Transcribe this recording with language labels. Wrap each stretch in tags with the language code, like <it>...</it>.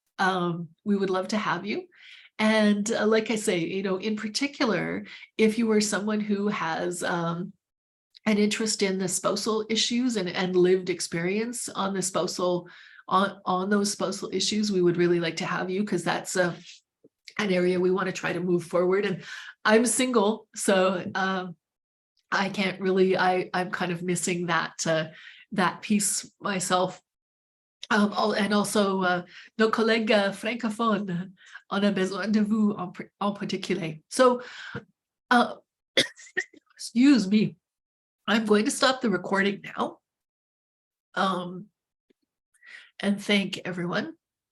<en>We would love to have you. And like I say, in particular, if you are someone who has an interest in the spousal issues and lived experience on the spousal on those spousal issues, we would really like to have you, because that's an area we want to try to move forward. And I'm single, so I can't really, I'm kind of missing that piece myself. And also,</en> <fr>nos collègues francophones, on a besoin de vous en particulier.</fr> <en>So, excuse me, I'm going to stop the recording now. And thank everyone</en>